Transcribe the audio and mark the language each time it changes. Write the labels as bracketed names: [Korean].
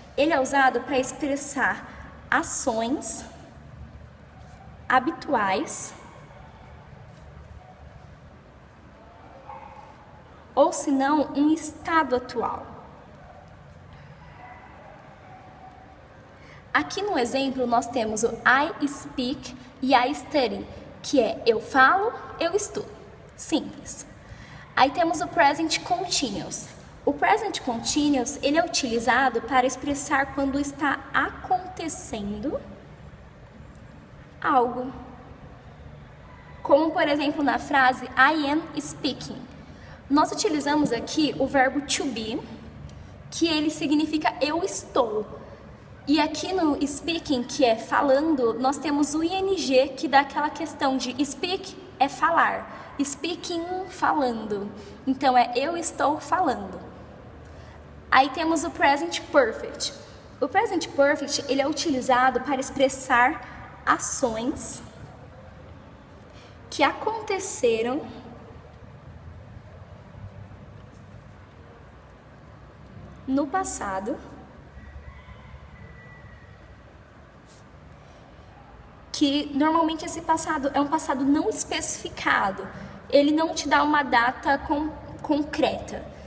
[Portuguese] Ele é usado para expressar ações habituais ou se não, um estado atual. Aqui no exemplo nós temos o [English] I speak [Portuguese] e [English] I study, [Portuguese] que é eu falo, eu estudo. Simples. Aí temos o present continuous. O present continuous, ele é utilizado para expressar quando está acontecendo algo. Como, por exemplo, na frase [English] I am speaking. [Portuguese] Nós utilizamos aqui o verbo to be, que ele significa eu estou. E aqui no speaking, que é falando, nós temos o ing, que dá aquela questão de speak é falar, speaking falando. Então é eu estou falando. Aí temos o present perfect. O present perfect, ele é utilizado para expressar ações que aconteceram no passado, que normalmente esse passado é um passado não especificado, ele não te dá uma data concreta.